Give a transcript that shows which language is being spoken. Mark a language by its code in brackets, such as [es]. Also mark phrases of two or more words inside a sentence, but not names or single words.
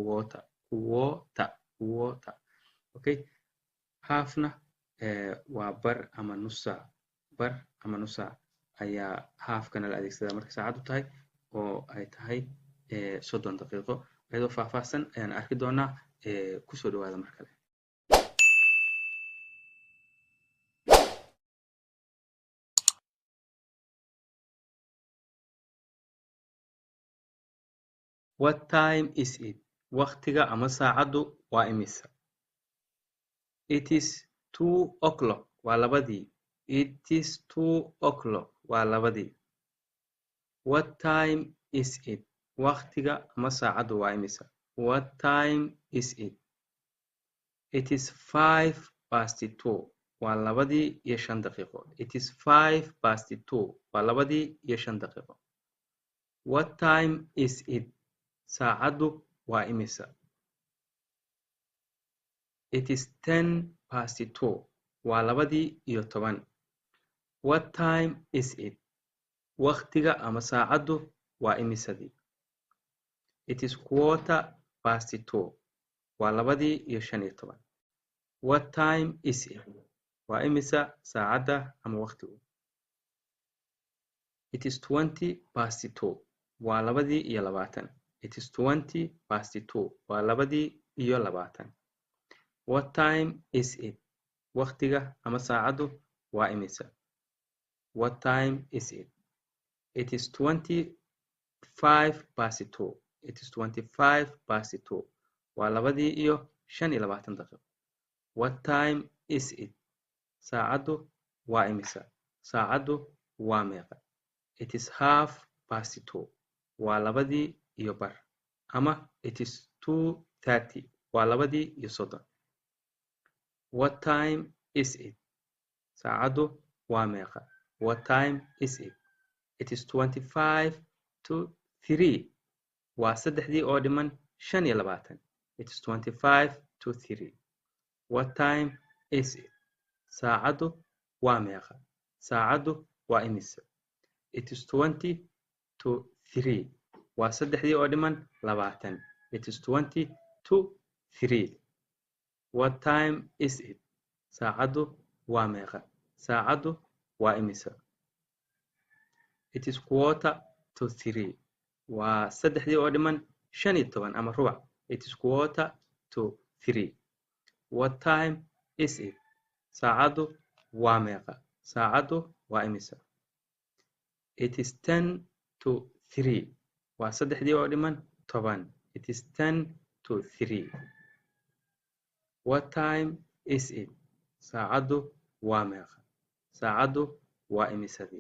[en] quarter okay [so] halfna waa bar ama nus saac ayaa halfkana la adeegsadaa marka saacaddu tahay oo ay tahay 30 daqiiqo iyadoo faahfaahsan ayaan arki doonaa kusoo dhawaada mar kale [en] What time is it? [so] Waqtiga ama saacaddu waa imisa? [en] It is 2 o'clock. [so] Waa labadii. [en] It is 2 o'clock. [so] Waa labadii. [en] What time is it? [so] Waqtiga ama saacaddu waa imisa? [en] What time is it? It is 2:05. [so] Waa labadii iyo 5 daqiiqo. [en] It is 2:05. [so] Waa labadii iyo 5 daqiiqo. [en] What time is it? [so] Saacaddu waa imisa? [en] It is 10:02. [so] Waa labadii iyo 10. [en] What time is it? [so] Waqtiga ama saacaddu waa imisadii? [en] It is 2:15. [so] Waa labadii iyo 15. [en] What time is it? [so] Waa imisa saacadda ama waqtigu? [en] It is 20:02. [so] Waa labadii iyo 20. [en] It is 20:02. [so] Waa labadii iyo 20. [en] What time is it? [so] Waqtiga ama saacaddu waa imisa? [en] What time is it? It is 25:02. It is 25:02. [so] Waa labadii iyo 25 daqiiqo. [en] What time is it? [so] Saacaddu waa imisa? Saacaddu waa meeqa? [en] It is 1/2 past 2. [so] waa 2:15 ama [en] it is [so] 2:30 waa 2:30. [en] What time is it? [so] saacadu waa meeqa? [en] What time is it? It is 25 to 3 waa 3:25. It is 25 to 3. What time is it? [so] saacadu waa meeqa? saacadu waa imise? [en] It is 20 to 3 waa 3:20. It is 20 to 3. What time is it? [so] saacadu waa meeqa? saacadu waa imise? [en] It is quarter to 3 [so] waa 3:15 ama rubac. [en] It is quarter to 3. What time is it? [so] saacadu waa meeqa? saacadu waa imise? [en] It is 10 to 3 waa 3:10. It is 10 to 3. What time is it? [so] saacadu waa meeqa? saacadu waa imisadii?